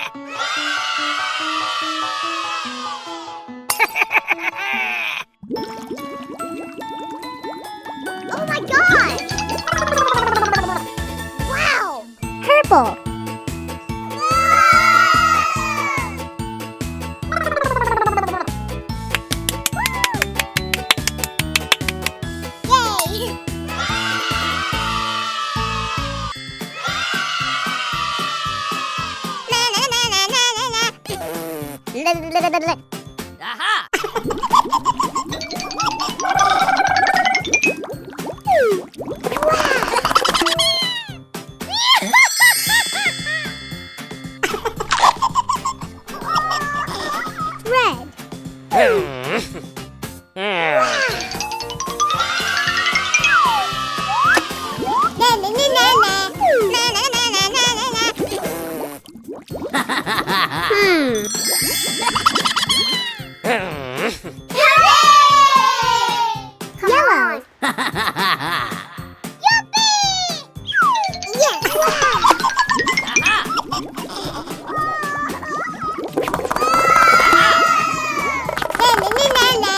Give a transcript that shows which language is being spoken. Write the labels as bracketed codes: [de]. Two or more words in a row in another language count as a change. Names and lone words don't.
[en] Oh my God! Wow! Purple! Yay! Na na na na na na na. Aha! Red! Na na na na na. Na na na na na na na. Yellow! Yes! Na na na na na.